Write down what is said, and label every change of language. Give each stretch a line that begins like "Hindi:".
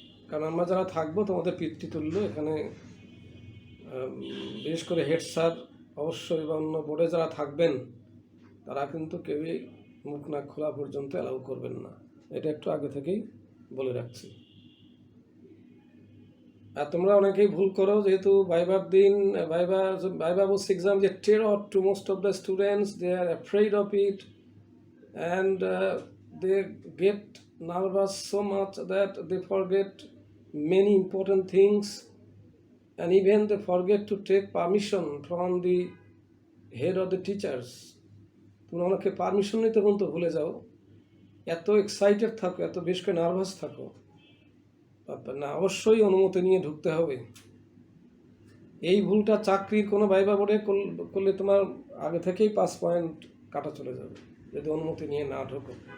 Bangla: কারণ আমরা যারা থাকবো তোমাদের পিতৃতুল্য, এখানে বিশেষ করে হেড স্যার অবশ্যই বা অন্য বোর্ডে যারা থাকবেন, তারা কিন্তু কেউই মুখ না খোলা পর্যন্ত অ্যালাউ করবেন না, এটা একটু আগে থেকেই বলে রাখছি। আর তোমরা অনেকেই ভুল করো, যেহেতু ভাইবার দিন ভাইভাবস এক্সাম যে
English: terror to most of the students, they are afraid of it, and they get nervous so much that they forget many important things, and even they forget to take permission from the head of the teachers.
Bangla: তোমরা অনেকে permission নিতে পর্যন্ত ভুলে যাও, এত excited থাকো, এত বেশ করে নার্ভাস থাকো না। অবশ্যই অনুমতি নিয়ে ঢুকতে হবে। এই ভুলটা চাকরির কোনো ভাইবা বোর্ডে করলে তোমার আগে থেকেই 5 পয়েন্ট কাটা চলে যাবে, যদি অনুমতি নিয়ে না ঢোকো।